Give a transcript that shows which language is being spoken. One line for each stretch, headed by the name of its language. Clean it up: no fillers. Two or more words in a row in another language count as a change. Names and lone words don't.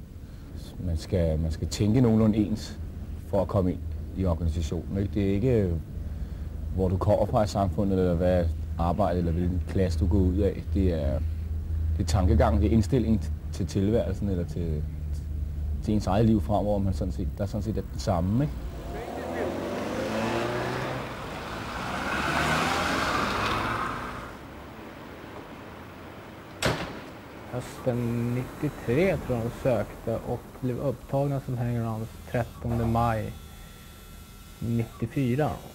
Danish: Man skal tænke nogenlunde ens for at komme ind i organisationen. Ikke? Det er ikke, hvor du kommer fra i samfundet, eller hvad arbejde, eller hvilken klasse du går ud af. Det er tankegang, det er indstilling til tilværelsen, eller til ens eget liv fremover, man sådan set, der sådan set er det samme. Ikke?
Swedish: Hösten 93 tror jag de sökte och blev upptagna som hangaround 13 maj 94.